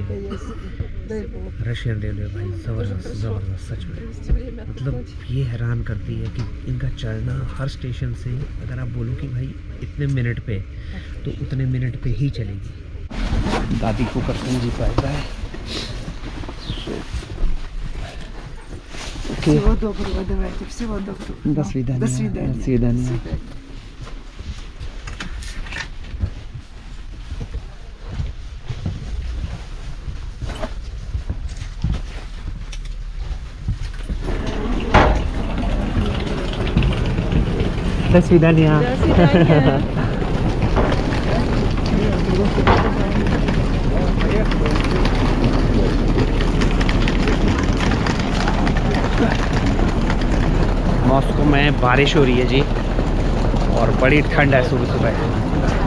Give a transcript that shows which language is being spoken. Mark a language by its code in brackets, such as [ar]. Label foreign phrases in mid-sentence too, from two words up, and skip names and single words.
[en] Russian railway [hi] भाई ज़बरदस्त ज़बरदस्त सच में। मतलब ये हैरान करती है कि इनका चलना हर स्टेशन से, अगर आप बोलो कि भाई इतने मिनट पे, तो उतने मिनट पे ही चलेगी। दादी को करते हैं जी बाय। [ru] Всего доброго, давайте, всего доброго. До свидания. До свидания. До свидания. До свидания. До свидания. До свидания. [hi] मॉस्को में बारिश हो रही है जी, और बड़ी ठंड है सुबह सुबह।